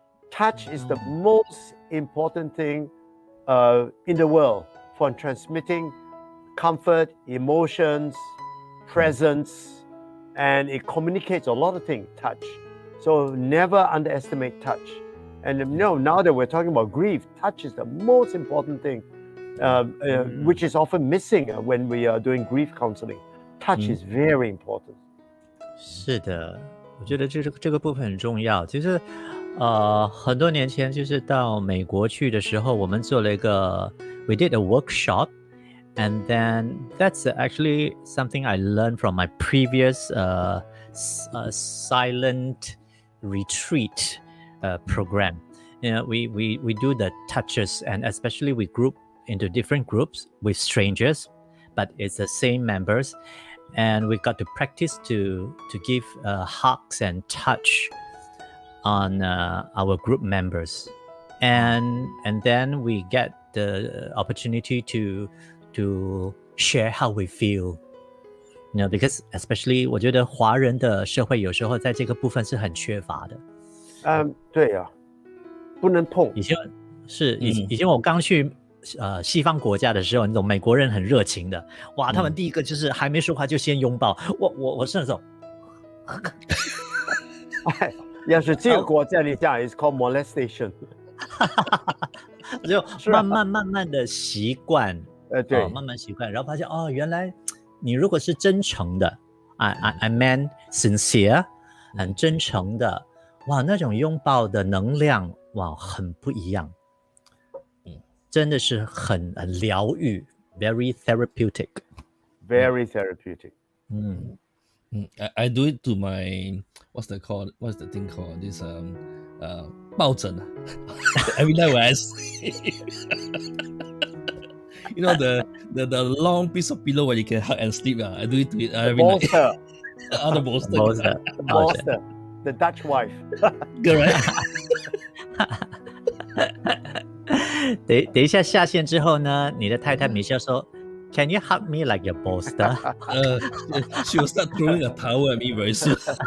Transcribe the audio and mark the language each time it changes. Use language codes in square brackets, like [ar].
[en] Touch is the most important thing in the world for transmitting comfort, emotions, presence, and it communicates a lot of things, touch. So never underestimate touch. And now that we're talking about grief, touch is the most important thing, which is often missing when we are doing grief counseling. Touch is very important. [zh] 是的，我觉得这个部分很重要。其实，很多年前就是到美国去的时候，我们做了一个 [en] we did a workshop, and then that's actually something I learned from my previous silent retreat program. We do the touches, and especially we group into different groups with strangers, but it's the same members, and we got to practice to give hugs and touch on our group members, and then we get the opportunity to share how we feel. Because especially [zh] 我觉得华人的社会有时候在这个部分是很缺乏的。对啊，不能碰。以前我刚去西方国家的时候，那种美国人很热情的，哇，他们第一个就是还没说话就先拥抱，我是那种。要是这个国家里讲 ， [en] is called molestation。 [zh] 就慢慢的习惯，对，慢慢习惯，然后发现原来你如果是真诚的 [en] I meant sincere， [zh] 很真诚的，哇，那种拥抱的能量，哇，很不一样，真的是很疗愈 ， [en] very therapeutic。Very therapeutic. I do it to my what's the thing called this 抱枕 every night when I sleep. You know the long piece of pillow where you can hug and sleep. I do it to it every night. The bolster. The Dutch wife. Correct. [zh] 等一下下线之后呢，你的太太米歇说 ， [en] Can you hug me like your bolster？ She will start throwing a towel at me very soon.